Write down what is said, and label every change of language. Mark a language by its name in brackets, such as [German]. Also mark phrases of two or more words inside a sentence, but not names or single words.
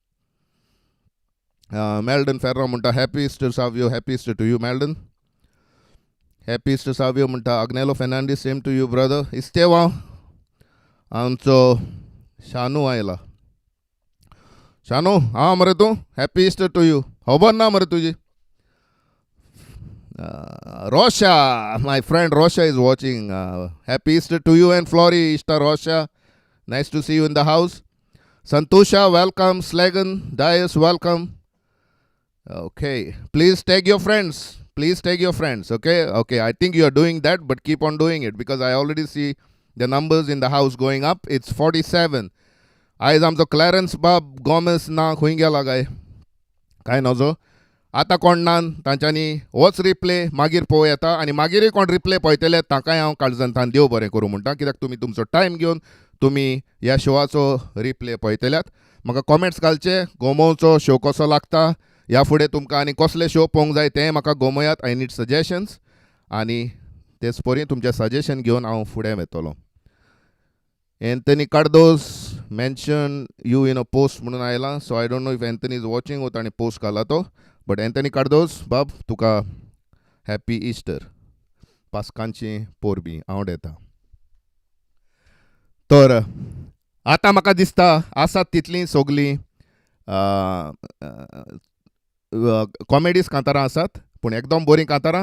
[Konkani] मेल्डन फेर्रो म्हणटा [English] Happy Easter [Konkani] सावियो. [English] Happy Easter to you Meldon. Happy Easter [Konkani] सावियो म्हणटा अग्नेलो फेर्नांदीस. [English] same to you brother. [Konkani] इस्तेवा आमचो शानू आयला. शानू हां मरे तूं. [English] Happy Easter to you. [Konkani] खबर ना मरे तुजी. [English] Rosha, my friend Rosha is watching. Happy Easter to you and Flory. Easter Rosha. Nice to see you in the house. Santusha, welcome. Slagan, Dias, welcome. Okay. Please tag your friends. Okay. I think you are doing that, but keep on doing it because I already see the numbers in the house going up. It's 47. [Konkani] आयज आमचो क्लॅरन्स बाब गॉमेस ना खंय गेला काय काय नजो. आतां कोण नान तांच्यांनी होच रिप्ले मागीर पळोव येता आनी मागीरूय कोण रिप्ले पळयतले ताकाय हांव काळजंतान देव बरें करूं म्हणटा. कित्याक तुमी तुमचो टायम घेवन तुमी ह्या शोवाचो रिप्ले पळयतल्यात. म्हाका कॉमेंट्स घालचे गोमोवचो शो कसो लागता. ह्या फुडें तुमकां आनी कसले शो पळोवंक जाय तें म्हाका गोमयात. [English] I need suggestions [Konkani] आनी तेच परी तुमचें सजेशन घेवन हांव फुडें वेतलो. एंथनी कार्डोस [English] mention you in a post [Konkani] म्हणून आयला. [English] So I don't know if Anthony is watching [Konkani] वो ताणें पोस्ट घाला तो. बट एंथनी कार्दोस बाब तुका [English] Happy Easter [Konkani] पास्कांची पोरबी हांव येता. तर आतां म्हाका दिसता आसात तितलीं सगलीं कॉमेडीज कांतारां आसात, पूण एकदम बरीं कांतारां.